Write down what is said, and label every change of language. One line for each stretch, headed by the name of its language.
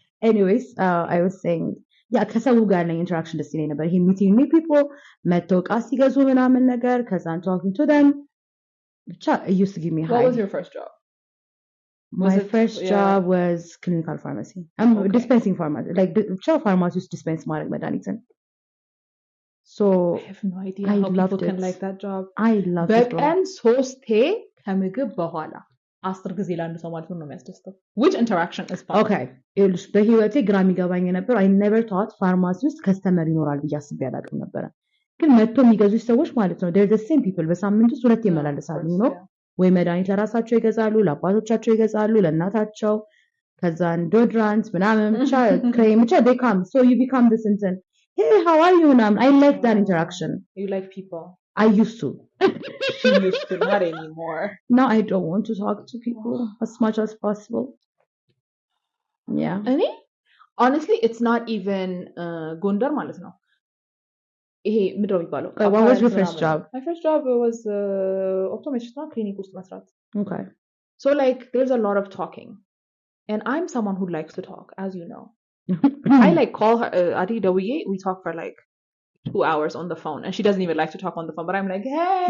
English: anyways I was saying
Amharic: ከሰው ጋር ያለኝ
English: interaction ደስ ይለኝ ነበር ይሄ meeting new people
Amharic: መተው ዕቃ ሲገዙ ምናምን ነገር ከዛን
English: talking to them ብቻ it used to give me high. What was your first job? My first job was clinical pharmacy. I'm dispensing pharmacy, like pharmacists dispense
Amharic: ማድረግ መድኃኒትን.
English: So I have no idea how people can like that job. I love it.
Amharic: በቀን 3 ከምግብ በኋላ 10 ጊዜ ለአንድ ሰው ማለት ነው የሚያስደስተው.
English: Which interaction is fun?
Amharic: Okay. በህይወቴ ግራ የሚገባኝ ነበር.
English: I never thought pharmacy
Amharic: ውስጥ ከስተመር ይኖራል ብዬ አስቤ አላውቅም ነበር. ግን መጥቶ የሚገዙ ሰዎች ማለት ነው
English: they're the same people
Amharic: በሳምንት ውስጥ ሁለት ይመላለሳሉ ነው ወይ መድኃኒት ለራሳቸው ይገዛሉ ለአባቶቻቸው ይገዛሉ ለእናታቸው ከዛን ዶድራንት ምናምን ብቻ ክሬም ብቻ
English: they come so you become this instant hey how are you now I like that interaction you like people I used to she used to not anymore now I don't want to talk to people as much as possible yeah honestly it's not even
Amharic: ጎንደር ማለት ነው ይሄ ምድር የሚባለው
English: what was your first job my first job was optometrist clinic
Amharic: ውስጥ መስራት
English: okay so like there's a lot of talking and I'm someone who likes to talk as you know I like call her Adi Dawiye we talk for like 2 hours on the phone and she doesn't even like to talk on the phone but I'm like hey